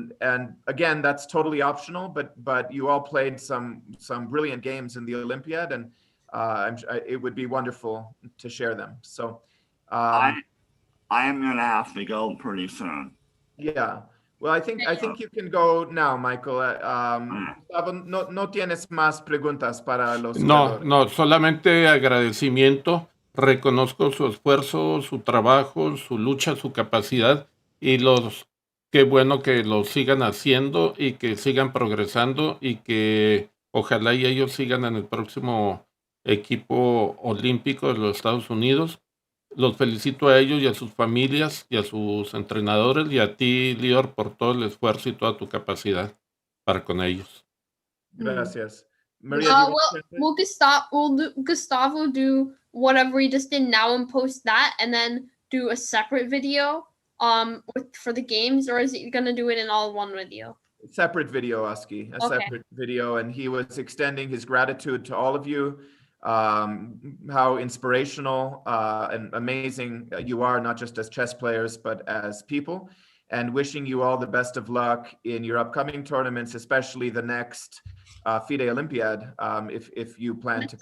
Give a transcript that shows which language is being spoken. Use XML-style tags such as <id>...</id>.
<en>And again, that's totally optional, but you all played some brilliant games in the Olympiad, and it would be wonderful to share them. So I am going to have to go pretty soon. Yeah. Well, I think you can go now, Michael.</en> <es>Gustavo, no tienes más preguntas para los No, jugadores. no, solamente agradecimiento. Reconozco su esfuerzo, su trabajo, su lucha, su capacidad y qué bueno que lo sigan haciendo y que sigan progresando y que ojalá y ellos sigan en el próximo equipo olímpico de los Estados Unidos. Los felicito a ellos y a sus familias y a sus entrenadores y a ti, Lior, por todo el esfuerzo y toda tu capacidad para con ellos. Gracias.</es> <en>Maria, do you want to Will Gustavo do whatever he just did now and post that, and then do a separate video for the games, or is he gonna do it in all one video? Separate video, Oski, separate video, and he was extending his gratitude to all of you, how inspirational and amazing you are, not just as chess players, but as people, and wishing you all the best of luck in your upcoming tournaments, especially the next FIDE Olympiad, if you plan to compete.</en>